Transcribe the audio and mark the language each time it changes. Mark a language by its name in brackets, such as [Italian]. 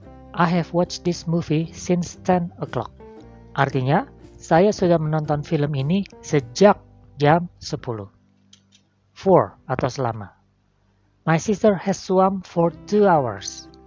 [English] I have watched this movie since 10 o'clock. [Indonesian] Artinya, saya sudah menonton film ini sejak jam 10. [English] For [Indonesian] atau selama. [English] My sister has swum for 2 hours.